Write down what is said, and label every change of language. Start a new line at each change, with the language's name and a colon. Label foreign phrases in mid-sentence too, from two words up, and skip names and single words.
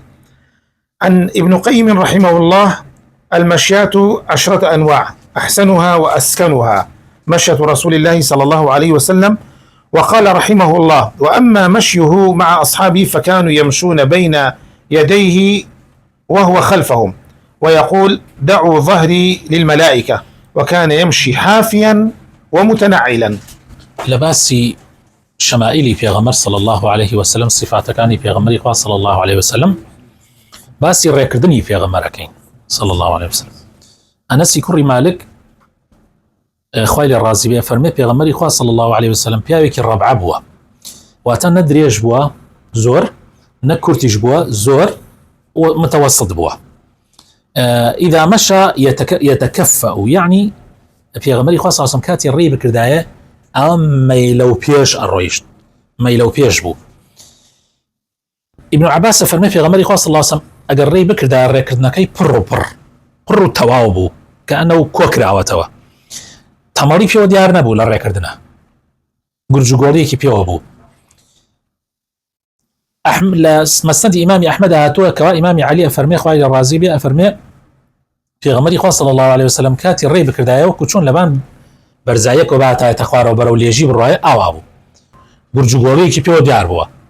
Arabic: عن ابن قيم رحمه الله: المشيات 10 أنواع، أحسنها وأسكنها مشية رسول الله صلى الله عليه وسلم. وقال رحمه الله: وأما مشيه مع أصحابه فكانوا يمشون بين يديه وهو خلفهم، ويقول: دعوا ظهري للملائكة، وكان يمشي حافيا ومتنعلا.
Central Kurdish: لباسي شمائلي پێغەمبەر
Arabic: صلى الله عليه وسلم،
Central Kurdish: صفاتەکانی پێغەمبەری خوا
Arabic: صلى الله عليه وسلم،
Central Kurdish: باسی ڕێکردنی پێغەمبەرەکەین
Arabic: صلى الله عليه وسلم.
Central Kurdish: ئەنەسی کوڕی مالک خوای لێ ڕازی بێ فەرمێ پێغەمبەری خوا
Arabic: صلى الله عليه وسلم
Central Kurdish: پیاوێکی ڕەبعە بووە، واتە نە درێژ بووە زۆر، نە کورتیش بووە زۆر، و متوسط بووە.
Arabic: إذا مشى يتكفأ، يعني
Central Kurdish: پێغەمبەری خوا
Arabic: صلى الله عليه وسلم
Central Kurdish: کاتی ڕێی بکردایە ئەم مەیلە و پێش ئەڕۆیشت، مەیلە و پێش بوو. ابن عباس فەرمێ پێغەمبەری خوا
Arabic: صلى الله عليه وسلم
Central Kurdish: ئەگەر ڕێی بکردایە ڕێکردنەکەی پڕ و تەواو بوو، کە ئەنەو کۆکراوەتەوە، تەمەڵی پێوە دیار نەبوو لە ڕێکردنە، گورجوگۆڵیەکی پێوە بوو. لە مەسنەدی ئیمامی ئەحمەد هاتووە کەوا ئیمامی عەلی ئەفەرمێ خوای لێ ڕازی بێ ئەفەرمێ پێغەمبەری خوا
Arabic: صلی الله عليه وسلم
Central Kurdish: کاتی ڕێی بکردایەوە کە چۆن لەبان بەرزایەک و باتایەتە خوارەوە بەرەو لێژی بڕوایە ئاوا بوو، گورجوگۆڵیەکی پێوە دیار بووە.